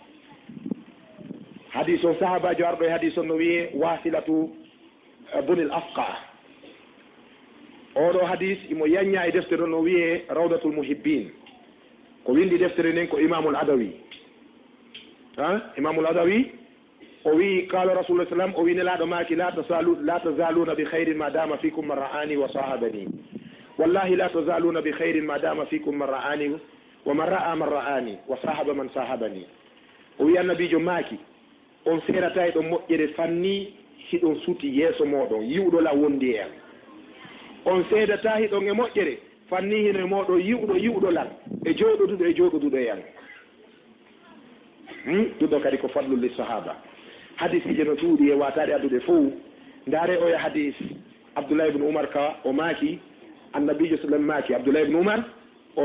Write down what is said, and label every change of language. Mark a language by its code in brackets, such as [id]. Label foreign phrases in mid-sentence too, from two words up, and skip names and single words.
[ff] hadis on sahabajo arɗo e hadis on no wiye wasilatu bunil afqa oɗo hadis imo yañña e deftere no wiye rawdatul muhibbin ko windi deftere nden ko imamul adawi imamul adawi o wi [ar] قال رسول الله سلم [ff] o wi nelaɗo maki [ar] لا تزالون ب خير ما دام فيكم من رآني وصاحبني والله لا تزالون بخير ما دام فيكم من رآني ومن رأى من رآني وصاحب من صاحبني [ff] o wi annabijo maki on serata e ɗo moƴƴere fanni hiɗon suti yeeso moɗon yiwɗola wondi en on seedata hiɗon e moƴƴere fanni hino e moɗon yiwɗolal e jooɗoduɗo en ɗuɗo kadi ko [ar] فضل الصحابة [ff] hadis ije no cuuɗi e watade addude fof ndaare oya hadis abdoullah ibne oumar ka o maaki annabijo sallam maaki abdoullah ibne oumar o